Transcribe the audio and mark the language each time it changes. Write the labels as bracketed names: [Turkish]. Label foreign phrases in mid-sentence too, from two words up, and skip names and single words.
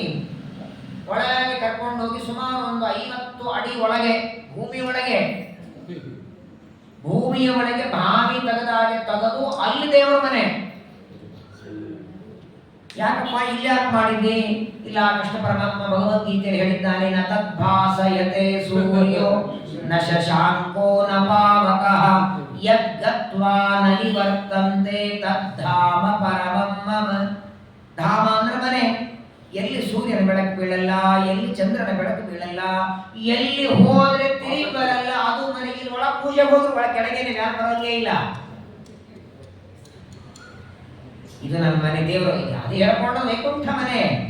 [Kannada] ಒಳಗೆ ಕರ್ಕೊಂಡು ಹೋಗಿ ಸುಮಾರು ಒಂದು 50 ಅಡಿ ಒಳಗೆ, ಭೂಮಿಯ ಒಳಗೆ ಬಾವಿ ತೆಗೆದಾಗೆ ತೆಗೆದು ಅಲ್ಲಿ ದೇವರ ಮನೆ. ಯಾಕಪ್ಪ ಇಲ್ಲಿ ಯಾಕೆ ಮಾಡಿದ್ದಿ? ಇಲ್ಲ, ಕೃಷ್ಣ ಪರಮಾತ್ಮ ಭಗವದ್ಗೀತೆಯಲ್ಲಿ ಹೇಳಿದ್ದಾನೆ, [Sanskrit] ನ ತದ್ಭಾಸಯತೆ ಸೂರ್ಯೋ ನ ಶಶಾಂಕೋ ನ ಪಾವಕಃ ಯದ್ಗತ್ವಾ ನ ನಿವರ್ತಂತೆ ತದ್ಧಾಮ ಪರಮಂ ಮಮ. [Kannada] ಧಾಮ ಅಂದ್ರೆ ಮನೆ. ಎಲ್ಲಿ ಸೂರ್ಯನ ಬೆಳಕು ಬೀಳಲ್ಲ, ಎಲ್ಲಿ ಚಂದ್ರನ ಬೆಳಕು ಬೀಳಲ್ಲ, ಎಲ್ಲಿ ಹೋದ್ರೆ ತಿರುಗಿ ಬರಲ್ಲ, ಅದು ಮನೆ. ಇಲ್ಲಿ ಒಳ ಪೂಜೆಗೆ ಹೋದ್ರೆ ಒಳ ಕೆಳಗೇನೆ, ಯಾರು ಬರೋದೇ ಇಲ್ಲ. ಇದು ನನ್ನ ಮನೆ, ದೇವರು. ಅದು ಹೇಳ್ಕೊಂಡು ವೈಕುಂಠ ಮನೆ.